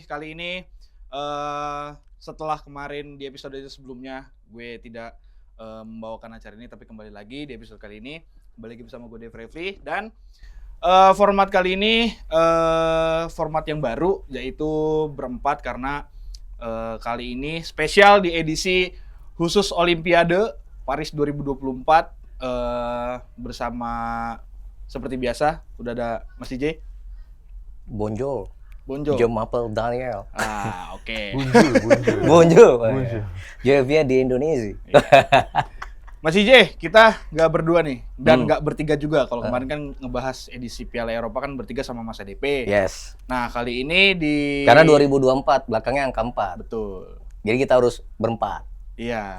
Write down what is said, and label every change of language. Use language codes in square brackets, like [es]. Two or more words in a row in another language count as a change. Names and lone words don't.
[id] Kali ini setelah kemarin di episode sebelumnya gue tidak membawakan acara ini, tapi kembali lagi di episode kali ini kembali lagi bersama gue Dave Revli dan format kali ini format yang baru, yaitu berempat karena kali ini spesial di edisi khusus Olimpiade Paris 2024 bersama seperti biasa udah ada Mas DJ. [fr] Bonjour. Bonjour. Je m'appelle Daniel. [id] Oke. [fr] Bonjour. Je viens di Indonesia. [id] Mas IJ, kita nggak berdua nih dan nggak bertiga juga. Kalau kemarin kan ngebahas edisi Piala Eropa kan bertiga sama Mas ADP. Yes. Nah kali ini Karena 2024 belakangnya angka 4. Betul. Jadi kita harus berempat. Iya.